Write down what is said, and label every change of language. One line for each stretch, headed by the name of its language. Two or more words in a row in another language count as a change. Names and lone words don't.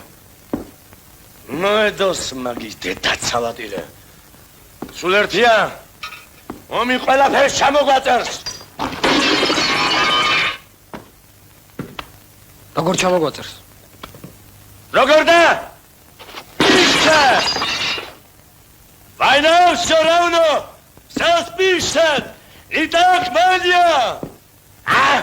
Georgian: მოედოს მაგის დედა ცალატირე. სულ ერთია? ომი ყველაფერს ჩამოგვაწერს. როგორ ჩამოგვაწერს? როგორ და? ისე!
Russian: Война все равно! Все спишет! И так, Ваня! А?